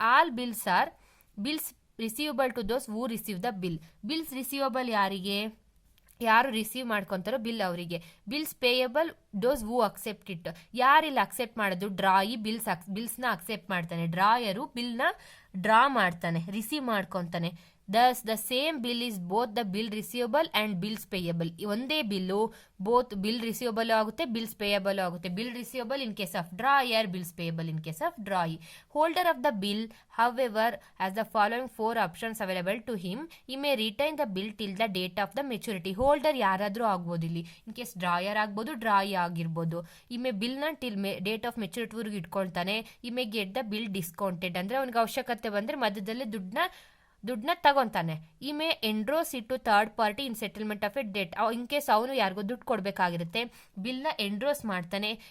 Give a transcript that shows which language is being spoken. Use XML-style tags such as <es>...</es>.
<en>All bills are bills receivable to those who receive the bill.</en> <kn>Bills receivable ಯಾರಿಗೆ, ಯಾರು receive ಮಾಡ್ಕೊತಾರೋ bill ಅವರಿಗೆ.</kn> <en>Bills payable those who accept it.</en> <kn>ಯಾರಿಲ್ಲ accept ಮಾಡೋದು, ಡ್ರಾಯಿ ಬಿಲ್ಸ್ನ accept ಮಾಡ್ತಾನೆ. ಡ್ರಾಯರು ಬಿಲ್ನ draw ಮಾಡ್ತಾನೆ, receive ಮಾಡ್ಕೊತಾನೆ.</kn> <en>Thus, the same bill is both the bill receivable and bills payable.</en> <kn>ಒಂದೇ bill both bill receivable ಆಗುತ್ತೆ, ಬಿಲ್ಸ್ ಪೇಯಬಲ್ ಆಗುತ್ತೆ.</kn> <en>Bill receivable in case of drawer, bills payable in case of drawee. Holder of the bill, however, has the following 4 options available to him. He may retain the bill till the date of the maturity.</en> <kn>Holder ಯಾರಾದರೂ ಆಗ್ಬೋದು ಇಲ್ಲಿ. In case drawer ಆಗ್ಬೋದು, ಡ್ರಾಯಿ ಆಗಿರ್ಬೋದು. ಇಮೆ ಬಿಲ್ನ till date of ಮೆಚುರಿಟಿವರೆಗೂ ಇಟ್ಕೊಳ್ತಾನೆ.</kn> <en>he may get the bill discounted,</en> <kn>ಅಂದರೆ ಅವನಿಗೆ ಅವಶ್ಯಕತೆ ಬಂದರೆ ಮಧ್ಯದಲ್ಲಿ ದುಡ್ಡನ್ನ ತಗೊಂತಾನೆ.</kn> <en>He may endorse it to third party in settlement of a debt.</en> <kn>In case ಅವನು ಯಾರಿಗೋ ದುಡ್ಡು ಕೊಡಬೇಕಾಗಿರುತ್ತೆ, ಬಿಲ್ನ ಎಂಡ್ರೋಸ್ ಮಾಡ್ತಾನೆ.</kn>